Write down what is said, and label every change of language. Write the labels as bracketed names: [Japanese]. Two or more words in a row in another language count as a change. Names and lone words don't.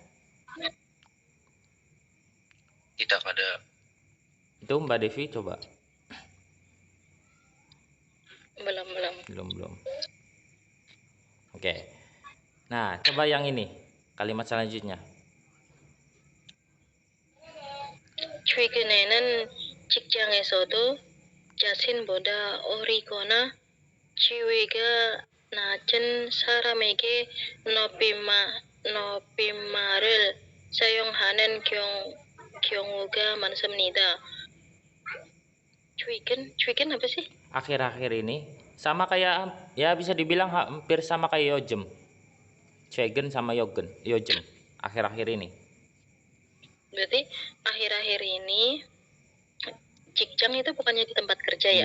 [Indonesian] Tidak ada. Itu Mbak Devi coba. Belum. Oke. Nah, coba yang ini. Kalimat selanjutnya. [Korean] 최근에는 직장에서도 자신보다 어리거나 지위가 낮은 사람에게 높임말을 사용하는 경우가 많습니다. [Indonesian] 최근 apa sih? Akhir-akhir ini sama kayak, ya bisa dibilang hampir sama kayak yojem. Chegen sama yojem. Akhir-akhir ini. Berarti akhir-akhir ini 직장 itu bukannya di tempat kerja ya?